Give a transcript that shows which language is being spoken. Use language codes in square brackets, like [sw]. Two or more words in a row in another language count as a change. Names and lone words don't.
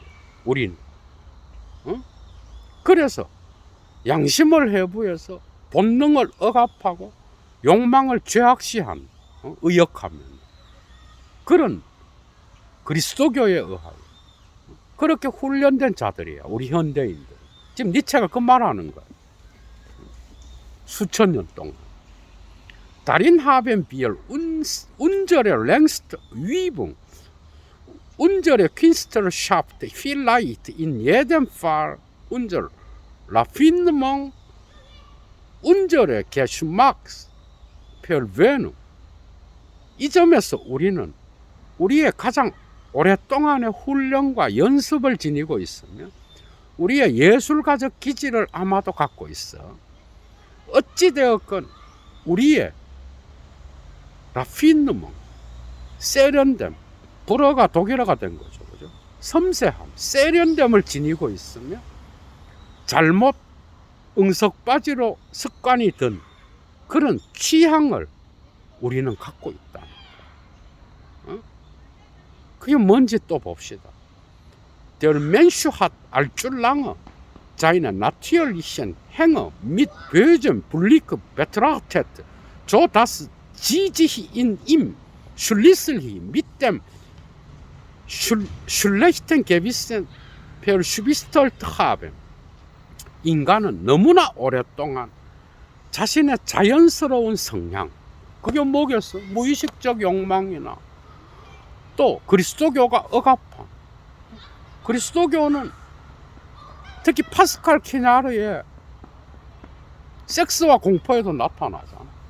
[ko] 우리는 그래서 양심을 해부해서 본능을 억압하고 욕망을 죄악시한 의역하면 그런 그리스도교에 의하여 그렇게 훈련된 자들이야, 우리 현대인들. 지금 니체가 그 말하는 거야. 수천 년 동안. [de] darin haben wir unsere längste Übung, unsere Künstlerschaft, vielleicht in jedem Fall unser Raffinement, unsere Geschmacksverwöhnung. [ko] 이 점에서 우리는 우리의 가장 오랫동안의 훈련과 연습을 지니고 있으며 우리의 예술가적 기질을 아마도 갖고 있어. 어찌되었건 우리의 라피누먼, 세련됨, 불어가 독일어가 된 거죠. 그죠? 섬세함, 세련됨을 지니고 있으며 잘못 응석바지로 습관이 든 그런 취향을 우리는 갖고 있다. 그게 뭔지 또 봅시다. [de] Der Mensch hat allzu lange seine natürlichen Hänge mit bösem Blick betrachtet, so dass sie sich in ihm schließlich mit dem schlechten Gewissen verschwistert haben. [ko] 인간은 너무나 오랫동안 자신의 자연스러운 성향, 그게 뭐겠어? 무의식적 욕망이나 또 그리스도교가 억압한, 그리스도교는 특히 파스칼 키나르의 섹스와 공포에도 나타나잖아.